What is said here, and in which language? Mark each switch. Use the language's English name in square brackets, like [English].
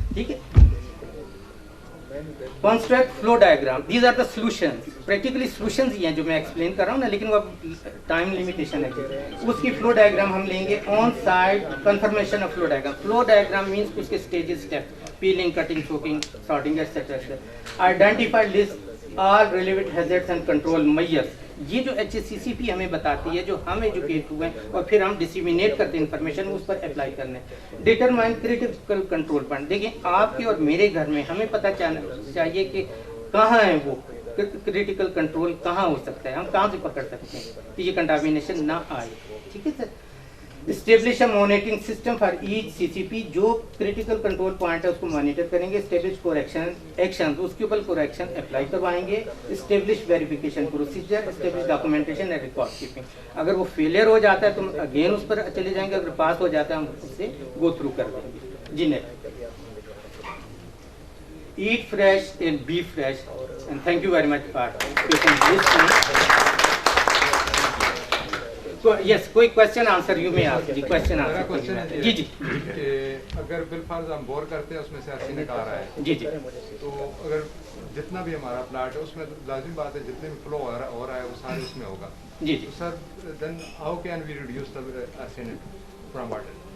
[Hindi] ठीक है, [English] Construct flow diagram, these are the solutions. [Hindi] Practically solutions ही हैं जो मैं एक्सप्लेन कर रहा हूँ ना, लेकिन वो टाइम लिमिटेशन है, उसकी फ्लो डायग्राम हम लेंगे। [English] On side confirmation of flow diagram, flow diagram means उसके stages, step, peeling, cutting, soaking, sorting etcetera. Identify list all relevant hazards and control measures. [Hindi] ये जो HACCP हमें बताती है, जो हम एजुकेट हुए हैं और फिर हम डिसिमिनेट करते हैं इन्फॉर्मेशन, उस पर अप्लाई करने. [English] Determine critical control point. [Hindi] देखिए आपके और मेरे घर में हमें पता चाहिए कि कहाँ है वो क्रिटिकल कंट्रोल, कहाँ हो सकता है, हम कहाँ से पकड़ सकते हैं कि ये कंटामिनेशन ना आए. ठीक है sir. [English] Establish a monitoring system for each CCP. [Hindi] जो क्रिटिकल कंट्रोल पॉइंट है उसको मॉनिटर करेंगे. [English] Establish correction actions, [Hindi] उसके ऊपर correction अप्लाई करवाएंगे. [English] Establish verification procedure. Establish documentation and record keeping. [Hindi] अगर वो फेलियर हो जाता है तो अगेन उस पर चले जाएंगे, अगर पास हो जाता है हम उससे गो थ्रू कर देंगे. जी नहीं. [English] Eat fresh and be fresh. And thank you very much for listening. [Hindi] Yes, कोई क्वेश्चन आंसर यू में आस्क जी. क्वेश्चन आंसर जी जी. अगर बिलफर्ज हम बोर करते हैं उसमें से आर्सेनिक आ रहा है जी जी, तो अगर जितना भी हमारा प्लाट है उसमें लाजिम बात है जितने भी फ्लो हो रहा है वो सारे उसमें होगा जी जी. [English] Sir then how can we reduce the arsenic from water?